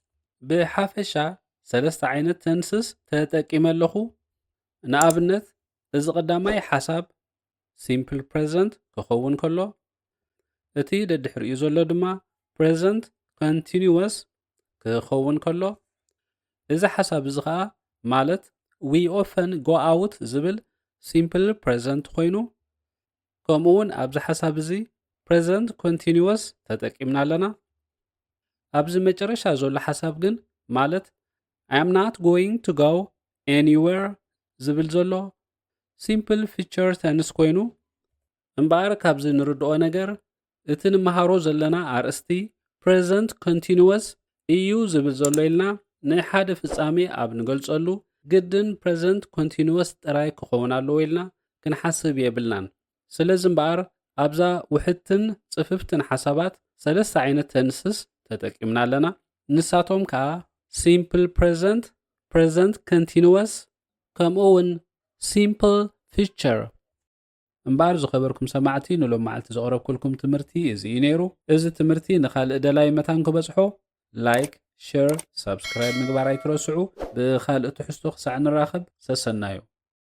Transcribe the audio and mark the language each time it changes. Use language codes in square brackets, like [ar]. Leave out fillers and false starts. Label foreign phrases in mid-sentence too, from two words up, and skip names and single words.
[ti] ብሓፈሻ ሰለስተ ዓይነት ተንስስ ተጠቂመ ኣለኹ ንኣብነት እዚ ቀዳማይ ሓሳብ [en] simple present [ti] ክኸውን ከሎ እቲ ደድሕሪኡ ዘሎ ድማ [en] present continuous [ti] ክኸውን ከሎ እዚ ሓሳብ እዚ ከዓ ማለት [en] we often go out [ti] ዝብል [en] simple present [ti] ኮይኑ ከምኡውን ኣብዚ ሓሳብ እዚ [en] present continuous [ti] ተጠቂምና ኣለና ኣብዚ መጨረሻ ዘሎ ሓሳብ ግን ማለት [en] I am not going to go anywhere [ti] ዝብል ዘሎ [en] simple future tense [ti] ኮይኑ እምበኣር ካብዚ ንርድኦ ነገር እቲ ንመሃሮ ዘለና ኣርእስቲ [en] present continuous [ti] እዩ ዝብል ዘሎ ኢልና ንሓደ ፍጻሜ ኣብ ንገልጸሉ ግድን [en] present continuous [ti] ጥራይ ክኸውን ኣለዎ ኢልና ክንሓስብ የብልናን። ስለዚ እምበኣር ኣብዛ ውሕድትን ጽፍፍትን ሓሳባት ሰለስተ ዓይነት ተንስስ ተጠቂምና ኣለና። ንሳቶም ከዓ [en] simple present, present continuous [ti] ከምኡ እውን [en] simple future። [ti] እምበኣር ዝኸበርኩም ሰማዕቲ ንሎም መዓልቲ ዘቕረብኩልኩም ትምህርቲ እዚ እዩ ነይሩ። እዚ ትምህርቲ ንኻልእ ደላይ መታን ክበጽሖ [en] like, share, subscribe [ti] ምግባር ኣይትረስዑ። ብኻልእ ትሕዝቶ ክሳዕ ንራኸብ ሰሰናዮ።